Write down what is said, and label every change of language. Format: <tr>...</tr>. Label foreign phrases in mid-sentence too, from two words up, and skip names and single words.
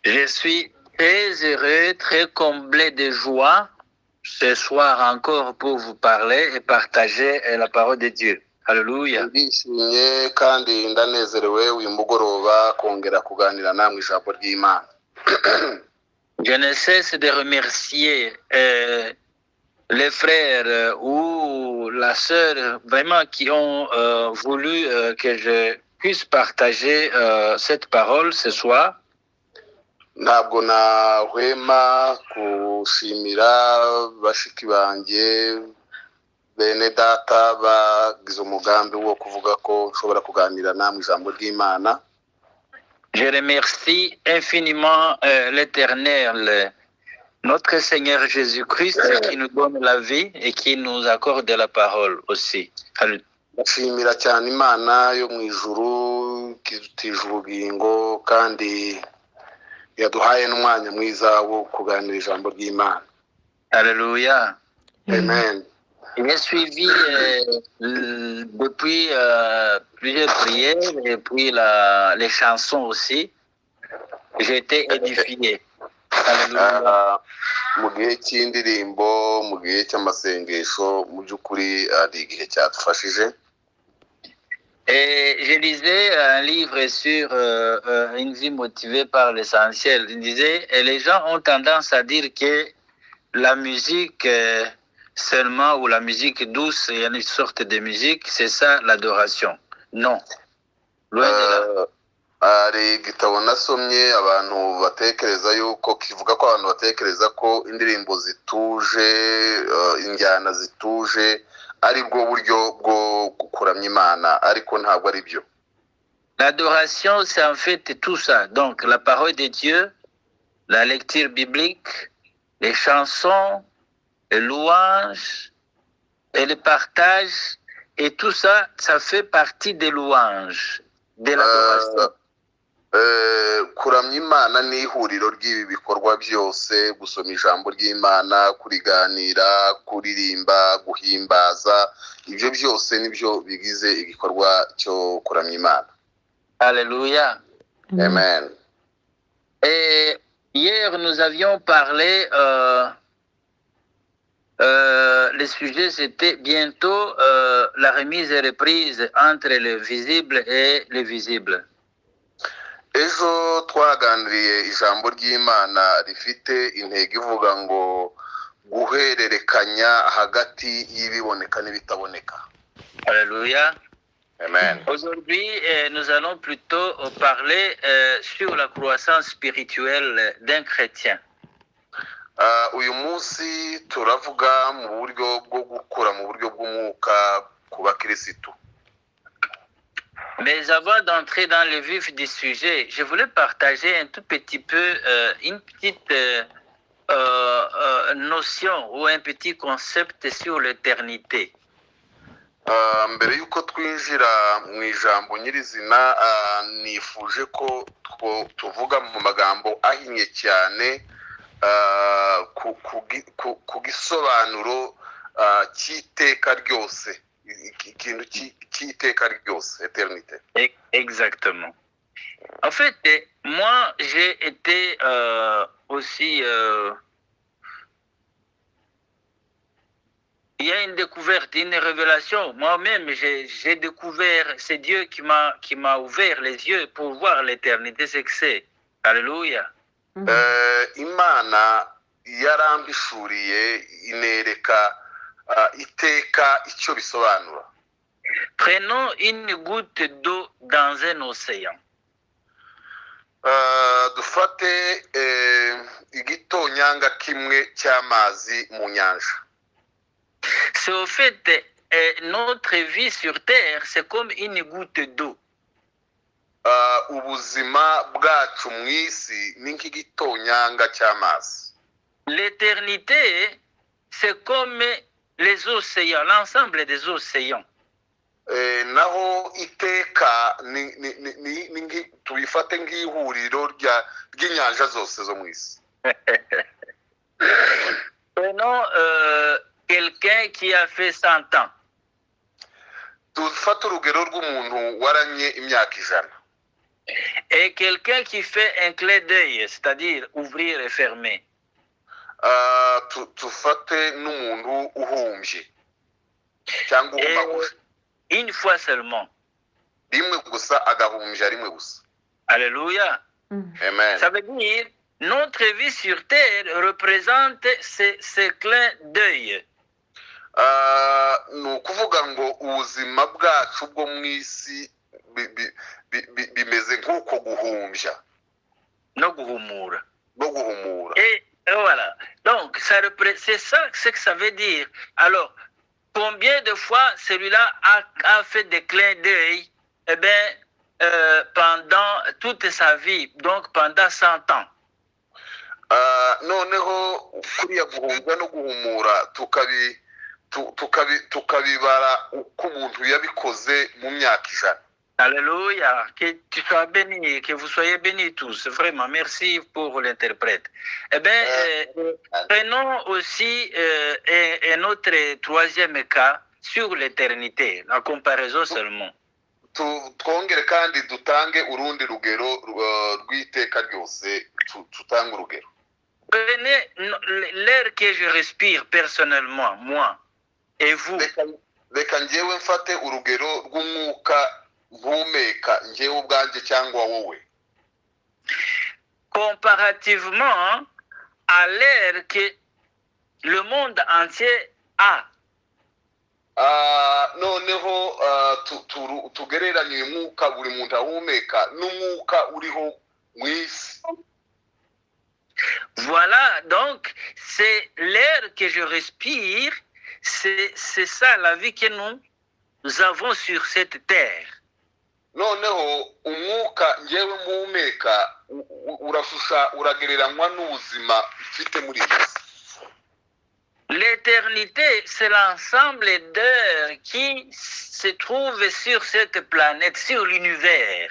<fr>suis très heureux, très comblé de joie ce soir encore pour vous parler et partager la parole de Dieu. Alléluia.</fr> <rw>ndishimye kandi ndanezerewe uyu mugoroba kongera kuganira namwe ijambo ry'Imana.</rw> <fr>Je ne cesse de remercier les frères ou la sœur vraiment qui ont voulu que je puisse partager cette parole ce soir.</fr> <rw>Ntabwo nahwema gushimira bashiki banjye bene data bagize umugambi wo kuvuga ko nshobora kuganira namwe ijambo ry'Imana.</rw> <fr>Je remercie infiniment l'Éternel, notre Seigneur Jésus-Christ, qui nous donne la vie et qui nous accorde la parole aussi.</fr> <rw>Ndashimira cyane Imana yo mu ijuru kidutije ubugingo kandi yaduhaye n'umwanya mwiza wo kuganira ijambo ry'Imana. Alléluia. Amen.</rw> <fr>J'ai suivi depuis plusieurs prières et puis les chansons aussi. J'ai été édifié. Alléluia.</fr> <rw>Mu gihe cy'indirimbo mu gihe cy'amasengesho mu by'ukuri ari igihe cyadufashije.</rw> <fr>Et je lisais un livre sur une vie motivée par l'essentiel. Il disait, et les gens ont tendance à dire que la musique seulement, ou la musique douce, il y a une sorte de musique, c'est ça l'adoration. Non. Loin de là.</fr> <rw>Hari igitabo nasomye abantu batekereza yuko kivuga ko abantu batekereza ko indirimbo zituje injyana zituje ari bwo buryo bwo kuramya Imana, ariko ntabwo ari byo.</rw> <fr>L'adoration, c'est en fait tout ça. Donc, la parole de Dieu, la lecture biblique, les chansons, les louanges et le partage, et tout ça, ça fait partie des louanges, de l'adoration.</fr> <rw>Kuramya Imana ni ihuriro ry'ibi bikorwa byose, gusoma ijambo ry'Imana, kuriganira, kuririmba, guhimbaza, ibyo byose nibyo bigize igikorwa cyo kuramya Imana. Alléluia. Amen.</rw> <fr>Et hier, nous avions parlé, le sujet c'était bientôt la remise et reprise entre le visible et le visible.</fr> <rw>Ejo twaganiriye ijambo ry'Imana rifite intego ivuga ngo guhererekanya hagati y'ibiboneka n'ibitaboneka. Alléluia. Amen.</rw> <fr>Aujourd'hui, nous allons plutôt parler sur la croissance spirituelle d'un chrétien.</fr> <rw>Uyu munsi turavuga mu buryo bwo gukura mu buryo bw'umwuka ku bakirisitu.</rw> <fr>Mais avant d'entrer dans le vif du sujet, je voulais partager un tout petit peu une petite notion ou un petit concept sur l'éternité.</fr> <rw>Mbere yuko twinjira mu ijambo nyirizina, nifuje ko tuvuga mu magambo ahinnye cyane ku gisobanuro cy'iteka ryose, ikintu cy'iteka ryose,</rw> <fr>éternité. Exactement. En fait, moi, j'ai été aussi... il y a une découverte, une révélation. Moi-même, j'ai découvert, c'est Dieu qui m'a ouvert les yeux pour voir l'éternité, c'est que c'est. Alléluia.</fr> <rw>Imana yarambishuriye inereka iteka icyo bisobanura.</rw> <fr>Prenons une goutte d'eau dans un océan.</fr> <rw>Dufate igitonyanga kimwe cy'amazi mu nyanja.</rw> <fr>C'est au fait, notre vie sur terre, c'est comme une goutte d'eau.</fr> <rw>Ubuzima bwacu mu isi ni nk'igitonyanga cy'amazi.</rw> <fr>L'éternité, c'est comme les océans, l'ensemble des océans.</fr> <rw>Naho iteka tubifate nk'ihuriro ry'inyanja zose zo mu isi.</rw> <fr>Prenons quelqu'un qui a fait 100 ans.</fr> <rw>Dufate urugero rw'umuntu waranye imyaka 100.</rw> <fr>Et quelqu'un qui fait un clin d'œil, c'est-à-dire ouvrir et fermer.</fr> <rw>Tufate n'umuntu uhumbye cyangwa</rw> <fr>Et</fr> <rw>uhumaguje</rw> <fr>une fois seulement.</fr> <rw>rimwe gusa agahumbya rimwe gusa. Alléluia. Amen.</rw> <fr>Ça veut dire, notre vie sur terre représente ce clin d'œil.</fr> <rw>Ni ukuvuga ngo ubuzima bwacu bwo mu isi bimeze nk'uko guhumbya No guhumura. no guhumura.</rw> <fr>Et voilà. Donc, c'est ça ce que ça veut dire. Alors, combien de fois celui-là a fait des clins d'œil, eh bien, pendant toute sa vie, donc pendant 100 ans.</fr> <rw>Noneho kuriya guhumbya no guhumura tukabibara uko umuntu yabikoze mu myaka 100.</rw> <fr>Alléluia, que tu sois béni, que vous soyez bénis tous. Vraiment, merci pour l'interprète. Eh bien, prenons aussi un autre troisième cas sur l'éternité, la comparaison seulement.</fr> <rw>Twongere kandi dutange urundi rugero rw'iteka ryose, tutange urugero.</rw> <fr>Prenez l'air que je respire personnellement, moi, et vous.</fr> <rw>Reka njyewe mfate urugero rw'umwuka mpumeka njyewe ubwanjye cyangwa wowe.</rw> <fr>Comparativement à l'air que le monde entier a.</fr> <rw>Noneho tugereranye uyu mwuka buri muntu ahumeka n'umwuka uriho mu isi.</rw> <fr>Voilà, donc c'est l'air que je respire, c'est ça la vie que nous avons sur cette terre.</fr> <rw>Noneho umwuka njyewe mpumeka uragereranywa n'ubuzima mfite muri iyi si.</rw> <fr>L'éternité, c'est l'ensemble d'heures qui se trouvent sur cette planète, sur l'univers.</fr>